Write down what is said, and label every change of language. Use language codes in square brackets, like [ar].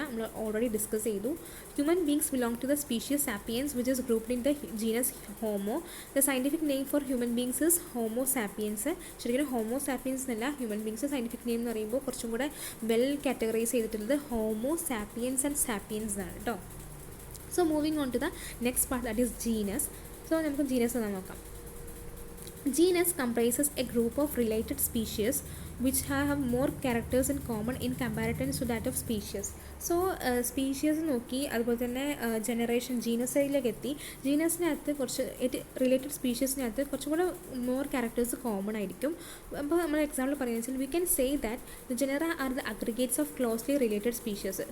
[ml] നമ്മൾ already discuss ചെയ്തു. [en] Human beings belong to the species sapiens which is grouped in the genus homo. The scientific name for human beings is homo sapiens. [ml] ശരിക്കും homo sapiens എന്നല്ല, human beings scientific name എന്ന് പറയുമ്പോൾ കുറച്ചും കൂടെ well categorise ചെയ്തിട്ടുള്ളത് homo sapiens and sapiens ആണ് കേട്ടോ. [en] So moving on to the next part, that is genus. [ml] So നമുക്ക് ജീനസ് ഒന്ന് നോക്കാം. [en] Genus comprises a group of related species which have more characters in common in comparison to that of species. [ml] So species നോക്കി, അതുപോലെ തന്നെ generation ജീനസിലേക്ക് എത്തി. ജീനസിനകത്ത് കുറച്ച് related സ്പീഷ്യസിനകത്ത് കുറച്ചും കൂടെ മോർ ക്യാരക്ടേഴ്സ് കോമൺ ആയിരിക്കും. അപ്പോൾ നമ്മൾ എക്സാമ്പിൾ പറയുന്നത് വെച്ചാൽ [en] We can say that the genera are the aggregates of closely related species.